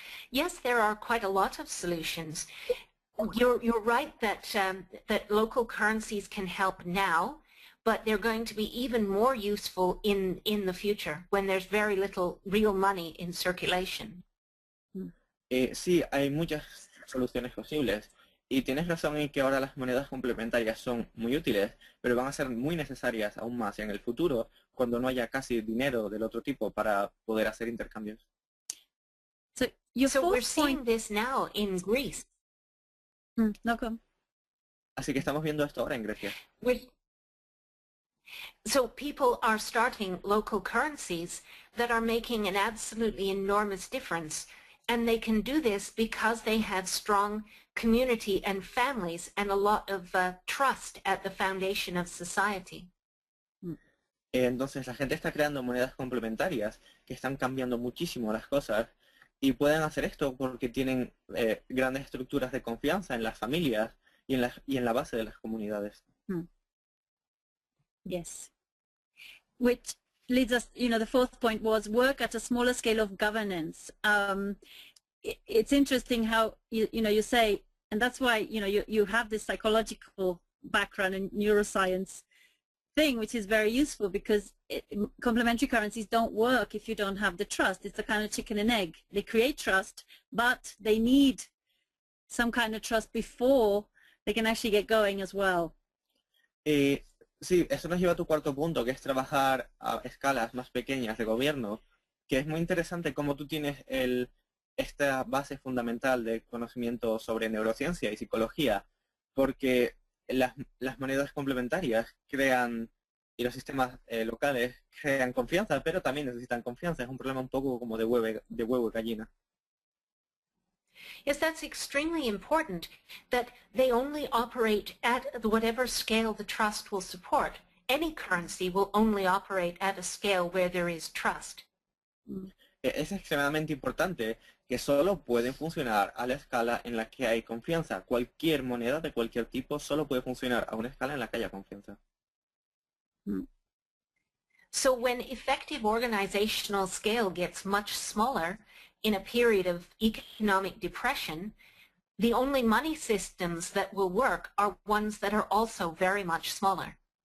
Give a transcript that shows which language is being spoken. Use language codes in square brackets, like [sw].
[en] Yes, there are quite a lot of solutions. You're right that that local currencies can help now, but they're going to be even more useful in the future when there's very little real money in circulation. [es] Sí, hay muchas soluciones posibles. Y tienes razón en que ahora las monedas complementarias son muy útiles, pero van a ser muy necesarias aún más en el futuro, cuando no haya casi dinero del otro tipo para poder hacer intercambios. [en] So we're seeing this now in Greece. No, go. [es] Así que estamos viendo esto ahora en Grecia. [en] So people are starting local currencies that are making an absolutely enormous difference. And they can do this because they have strong community and families and a lot of trust at the foundation of society. [es] Entonces la gente está creando monedas complementarias que están cambiando muchísimo las cosas y pueden hacer esto porque tienen grandes estructuras de confianza en las familias y en la base de las comunidades. [en] Yes. Which leads us, the fourth point was work at a smaller scale of governance. It's interesting how, you say, and that's why, you have this psychological background in neuroscience thing, which is very useful because complementary currencies don't work if you don't have the trust. It's a kind of chicken and egg. They create trust, but they need some kind of trust before they can actually get going as well. [es] Sí, eso nos lleva a tu cuarto punto, que es trabajar a escalas más pequeñas de gobierno, que es muy interesante cómo tú tienes esta base fundamental de conocimiento sobre neurociencia y psicología, porque las monedas complementarias crean, y los sistemas locales crean confianza, pero también necesitan confianza. Es un problema un poco como de huevo y gallina. [en] Yes, that's extremely important, that they only operate at whatever scale the trust will support. Any currency will only operate at a scale where there is trust. [es] Es extremadamente importante que solo pueden funcionar a la escala en la que hay confianza. Cualquier moneda de cualquier tipo solo puede funcionar a una escala en la que haya confianza. [en] So when effective organizational scale gets much smaller, in a period of economic depression, the only money systems that will work are ones that are also very much smaller.